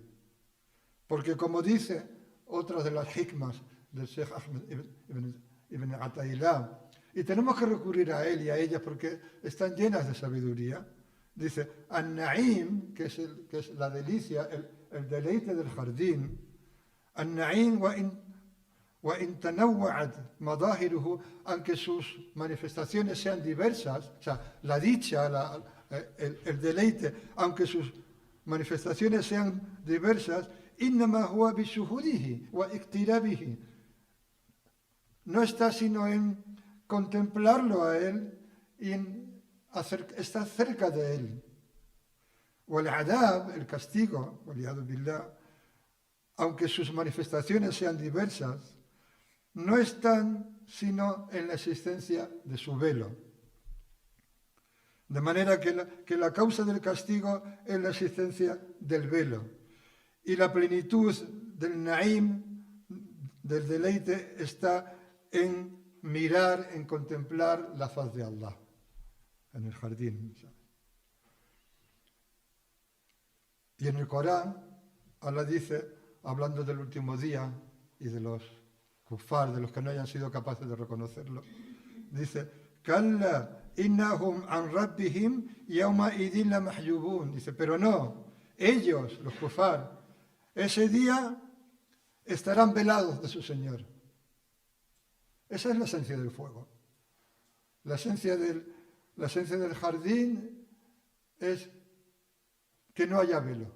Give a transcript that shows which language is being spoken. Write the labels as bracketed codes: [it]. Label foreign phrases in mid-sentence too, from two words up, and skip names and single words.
[es] Porque como dice otra de las hikmas del Sheikh Ahmed ibn Ata'illah, y tenemos que recurrir a él y a ellas porque están llenas de sabiduría, dice, An-Na'im, que es la delicia, el deleite del jardín, [ar] النعيم وإن تنوعت مظاهره, [es] aunque sus manifestaciones sean diversas, o sea, la dicha, el deleite, aunque sus manifestaciones sean diversas, [ar] إنما هو بشهوده واقترابه, [es] no está sino en contemplarlo a él y en estar cerca de él. O el adab, el castigo, [ar] والعياذ بالله, [es] aunque sus manifestaciones sean diversas, no están sino en la existencia de su velo. De manera que la causa del castigo es la existencia del velo. Y la plenitud del na'im, del deleite, está en mirar, en contemplar la faz de Allah, en el jardín. Y en el Corán, Allah dice, hablando del último día y de los kufar, de los que no hayan sido capaces de reconocerlo, dice, [ar] كلا إنهم عن ربهم يومئذ لمحجوبون. [es] Dice, pero no, ellos, los kufar, ese día estarán velados de su Señor. Esa es la esencia del fuego. La esencia del jardín es que no haya velo.